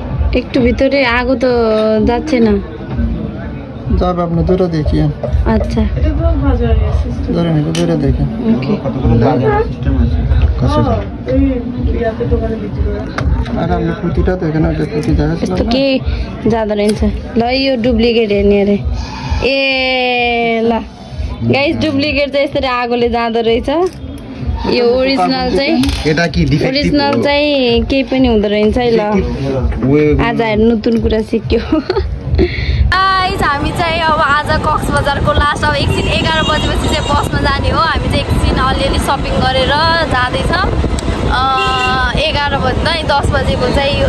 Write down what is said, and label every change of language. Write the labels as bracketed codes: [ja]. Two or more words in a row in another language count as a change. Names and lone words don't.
[bn] একটু ভিতরে আগো তো যাচ্ছে না যাবে আপনি দুটো দেখিয়ে আচ্ছা ধরে নিতে দুটো দেখেন ওকে আর আপনি পুঁতিটা দেখেন ওটা পুঁতি দেখা [ne] यस्तो के जाँदो रहेछ ल यो डुप्लिकेट हेर्ने अरे ए ल गाइस डुप्लिकेट चाहिँ यसरी आगोले जाँदो रहेछ यो ओरिजिनल चाहिँ [bn] এটা কি ডিफेक्टिभ [ne] ओरिजिनल चाहिँ केही पनि हुँदो रहेछ है ल आज हेर्नु नतुन कुरा सिक्यो गाइस हामी चाहिँ अब आज कक्स बजारको लास्ट अब एकछिन 11 बजेपछि चाहिँ बसमा जाने हो हामी चाहिँ एकछिन अलिअलि सपिङ गरेर जाँदैछौँ 11 बज्दा 10 बजेको चाहिँ यो